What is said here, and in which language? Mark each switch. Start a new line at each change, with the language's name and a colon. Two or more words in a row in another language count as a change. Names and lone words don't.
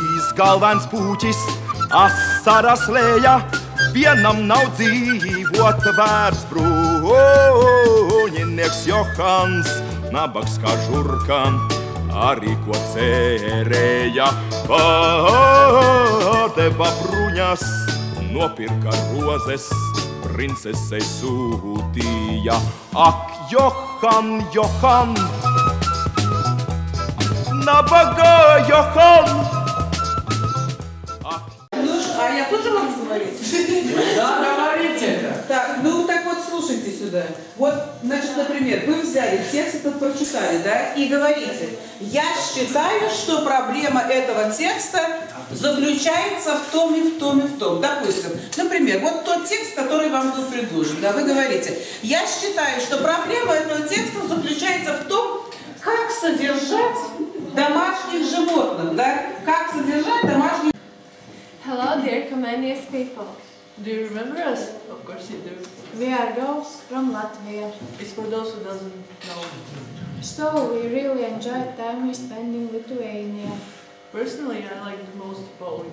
Latvian: galvens puķis, asaras lēja, vienam nav dzīvot vērts bruņinieks Johans, nabaks kā žurka, arī ko cerēja, padeva bruņas, nopirka rozes, princesei sūtīja. Ak, Johan, Johan, nabaga Johan.
Russian: А я тоже могу говорить? Да, говорите. Так, ну так вот слушайте сюда. Вот, значит, например, вы взяли текст этот прочитали, да, и говорите: я считаю, что проблема этого текста заключается в том и в том и в том. Допустим, например, вот тот текст, который вам был предложен, да, вы говорите: я считаю, что проблема этого текста заключается в том, как содержать домашних животных, да, как содержать домашних.
English: Hello, dear Comenius people. Do you remember us? Of course you do. We are girls from Latvia. It's for those who doesn't know. So we really enjoyed time we spent in Lithuania. Personally, I like the most Poland.